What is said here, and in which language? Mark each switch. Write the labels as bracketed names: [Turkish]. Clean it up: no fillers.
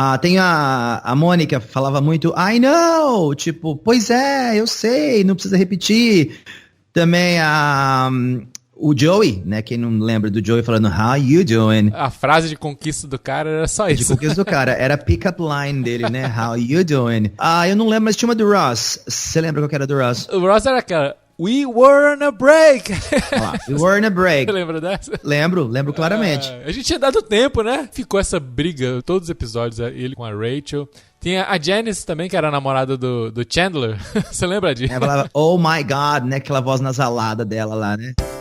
[Portuguese] Tem a Mônica falava muito [English] I know, [Portuguese] tipo, pois é, eu sei, não precisa repetir. Também o Joey, né, quem não lembra do Joey falando [English] how you doing? [Portuguese] A frase de conquista do cara era só isso. De conquista do cara, era a pick-up line dele, né, [English] how you doing? [Portuguese] Eu não lembro, mas tinha uma do Ross. Você lembra qual que era do Ross? O Ross era aquela [English] We were on a break. We were on a break. [Portuguese] Você lembra dessa? Lembro claramente. A gente tinha dado tempo, né? Ficou essa briga, todos os episódios, ele com a Rachel. Tinha a Janice também, que era a namorada do Chandler. Você lembra disso? Ela falava, [English] oh my God, [Portuguese] né? Aquela voz nasalada dela lá, né?